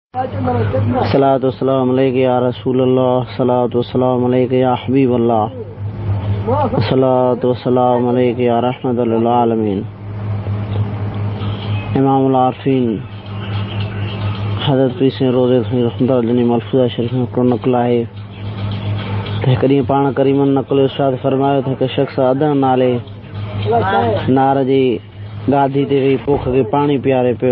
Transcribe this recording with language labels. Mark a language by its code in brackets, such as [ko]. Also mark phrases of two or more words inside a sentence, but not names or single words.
[ar] الصلاة والسلام عليك يا رسول الله، الصلاة والسلام عليك يا حبيب الله، الصلاة والسلام عليك يا رحمة للعالمين. [sd] इमामुल आरिफीन हज़रत पीर साईं रोज़े [ar] رحمة الله عليه [sd] मलफूज़ा शरीफ़ में हिकिड़ो नक़ुल आहे त हिकु ॾींहुं पाण करीमन नक़ुल इरशाद फरमायो त हिकु शख़्स अदन नाले नार जी गादी ते वेही पोख खे पाणी पीआरे पियो।